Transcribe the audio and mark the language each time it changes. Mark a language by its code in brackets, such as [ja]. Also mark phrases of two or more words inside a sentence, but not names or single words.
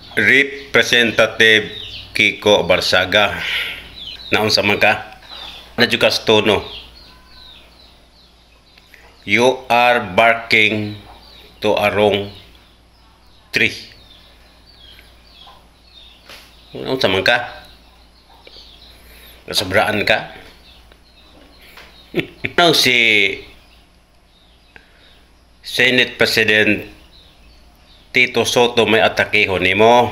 [ceb] Representative Kiko Barsaga. Naunsa man ka? Nadjukas tono. [en] You are barking to a wrong tree. [ceb] Naunsa man ka? Nasobraan ka? Now si Senate President Tito Soto may atakihon nimo.